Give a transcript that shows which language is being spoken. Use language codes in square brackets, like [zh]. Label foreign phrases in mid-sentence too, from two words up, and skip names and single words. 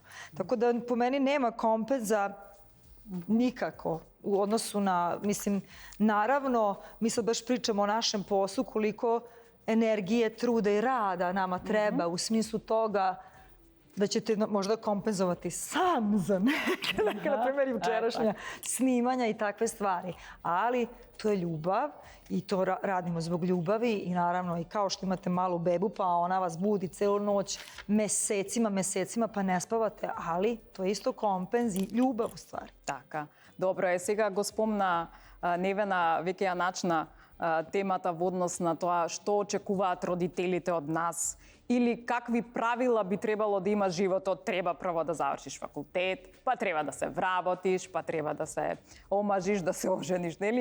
[sr] Tako da po meni nema kompenza nikako u odnosu na, mislim, naravno, mi sad baš pričamo o našem poslu, koliko energije, truda i rada nama treba u smislu toga da ćete možda kompenzovati sam za neke, na primjer, jučerašnja snimanja i takve stvari. Ali to je ljubav i to radimo zbog ljubavi i naravno i kao što imate malu bebu pa ona vas budi celu noć mesecima pa ne spavate, ali to je isto kompenz i ljubav u stvari. [mk] Така. Добро е, сега го спомна Невена, веќе ја начна темата во однос на тоа што очекуваат родителите од нас или какви правила би требало да има животот. Треба прво да завршиш факултет, па треба да се вработиш, па треба да се омажиш, да се ожениш, нели?